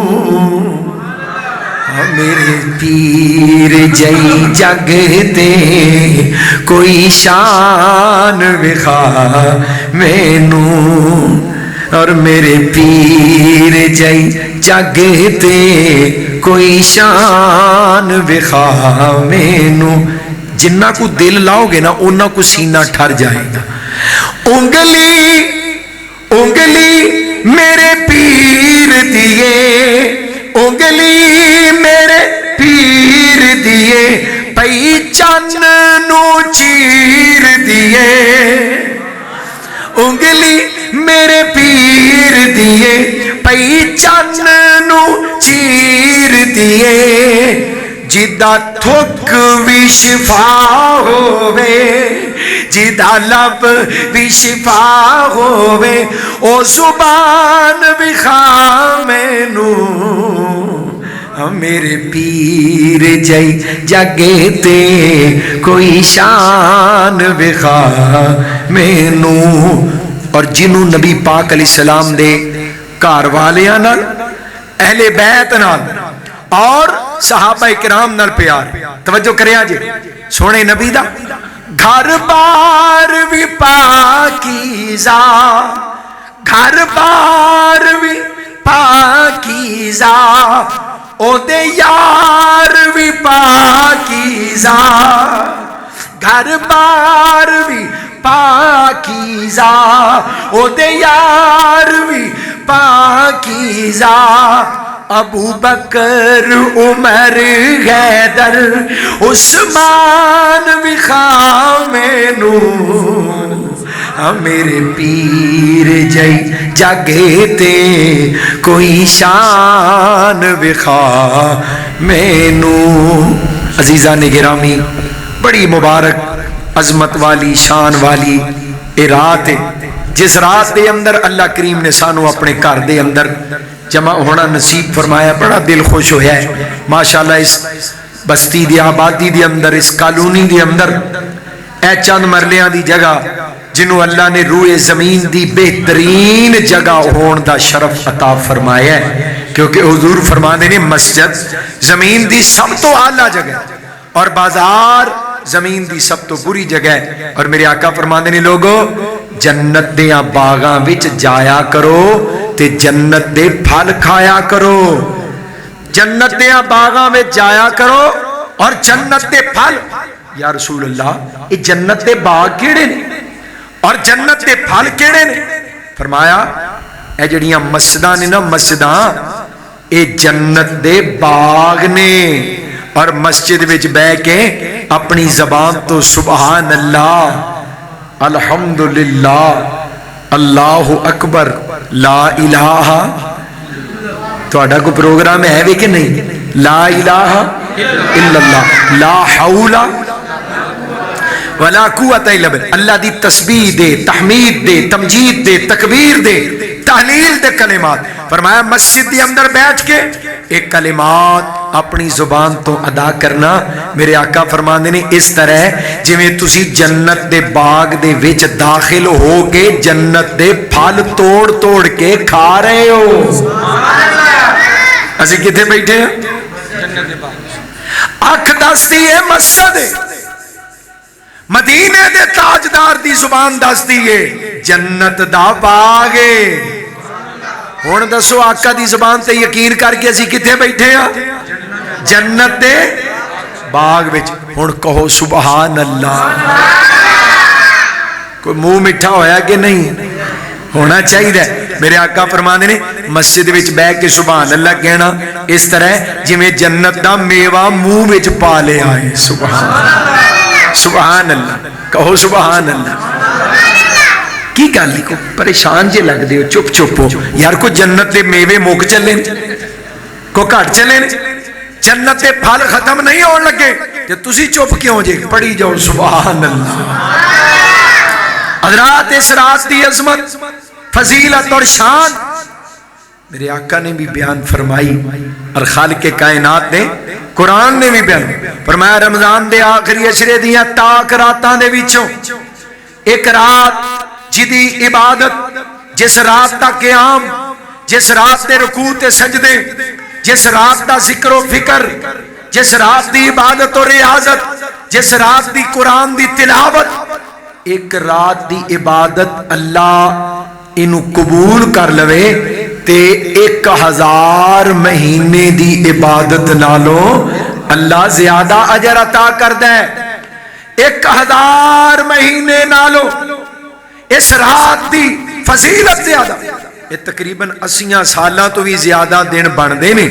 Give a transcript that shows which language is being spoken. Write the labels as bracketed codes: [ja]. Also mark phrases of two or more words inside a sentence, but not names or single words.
[pa] میرے پیر جئی جگ تے کوئی شان وکھا مینوں. اور میرے پیر جئی جگ تے کوئی شان وکھا مینوں. جنہ کو دل لاؤ گے نا انہاں کو سینہ ٹھر جائے گا. انگلی انگلی میرے پیر دیئے انگلی میرے پیر دیئے پئی چن نو چیر دیئے. انگلی میرے پیر دیئے پئی چن نو چیر دیئے. جدا تھک بھی شفا ہووے جدا لب بھی شفا ہووے او زبان وکھا مینوں میرے پیر جائی جگے تے کوئی شان وکھا مینو. اور جنوں نبی پاک [ar] علیہ السلام [pa] دے گھر والیاں نال اہل بیت نال اور صحابہ کرام نال پیار. توجہ کریا جی سونے نبی دا گھر بار بھی پاکیزہ گھر بار بھی پاکیزہ او دے یار بھی پاکیزہ گھر بار بھی پاکیزہ او دے یار بھی پاکیزہ. ابو بکر عمر حیدر عثمان وکھا مینو میرے پیر جائی جگے تے کوئی شان وکھا مینو. عزیزان گرامی بڑی مبارک عظمت والی شان والی اے رات ہے جس رات دے اندر اللہ کریم نے سانو اپنے گھر دے اندر جمع ہونا نصیب فرمایا. بڑا دل خوش ہویا ہے ماشاءاللہ. اس بستی دی آبادی دی اندر اس کالونی دی اندر اے چند مرلیاں دی جگہ جنہوں اللہ نے روئے زمین دی بہترین جگہ ہون دا شرف عطا فرمایا ہے کیونکہ حضور فرمانے نے مسجد زمین دی سب تو اعلیٰ جگہ اور بازار زمین دی سب تو بری جگہ ہے. اور میرے آقا فرمانے نے لوگو جنت دیاں باغاں وچ جایا کرو تے جنت دے پھل کھایا کرو. جنت دیاں باغاں وچ جایا کرو اور جنت دے پھل. [ar] یا رسول اللہ [pa] یہ جنت دے باغ کیڑے نے اور جنت دے پھل کیڑے نے؟ فرمایا اے جڑیاں مسجداں نے نا مسجداں اے جنت دے باغ نے. اور مسجد وچ بیٹھ کے اپنی زبان تو [ar] سبحان اللہ الحمدللہ اللہ اکبر لا الہ [pa] تہاڈا کوئی پروگرام ہے بھی کہ نہیں؟ [ar] لا الہ الا اللہ لا حول ولا قوت الا باللہ. [pa] اللہ دی تسبیح دے تحمید دے تمجید دے تکبیر دے تحلیل دے کلمات. فرمایا مسجد دی اندر بیٹھ کے ایک کلمات اپنی زبان تو ادا کرنا. میرے آقا فرماندے نے اس طرح جویں تسی جنت دے باغ دے وچ داخل ہو کے جنت دے پھل توڑ توڑ کے کھا رہے ہو. اسی کتنے بیٹھے ہیں؟ جنت دے باغ. اکھ دستی ہے مسجد مدینے دے تاجدار دی زبان دستی ہے جنت دا باغ ہے. ہن دسو آقا دی زبان تے یقین کر کے اسی کتنے بیٹھے ہیں؟ جنت دے باغ وچ. ہن کہو [ar] سبحان اللہ. [pa] کوئی منہ میٹھا ہویا کہ نہیں؟ ہونا چاہیے. میرے آقا فرماندے نے مسجد وچ بیٹھ کے [ar] سبحان اللہ [pa] کہنا اس طرح جویں جنت دا میوہ منہ وچ پا لیا ہے. [ar] سبحان اللہ سبحان اللہ کہو سبحان اللہ. [pa] کی گل کو پریشان جے لگ دے ہو چپ چپ ہو یار. کو جنت دے میوے مک چلے کو گھٹ چلے جنت دے پھل ختم نہیں ہون لگے تے تسی چپ کیوں جے؟ پڑھی جاؤ [ar] سبحان اللہ. [pa] حضرات اس رات دی عظمت فضیلت اور شان میرے آقا نے بھی بیان فرمائی اور خالق کائنات نے قرآن نے بھی بیان فرمایا. رمضان دے آخری عشرے دیاں تاک راتاں دے وچوں ایک رات جدی عبادت جس رات دا قیام جس رات دے رکوع تے سجدے جس رات دا ذکر و فکر جس رات دی عبادت و ریاضت جس رات دی قرآن دی تلاوت ایک رات دی عبادت اللہ انو قبول کر لوے تے 1000 مہینے دی عبادت نالوں اللہ زیادہ اجر عطا کر دے. 1000 مہینے نالوں اس رات دی فضیلت زیادہ. یہ تقریباً 80 سالاں تو بھی زیادہ دن بن دے نے.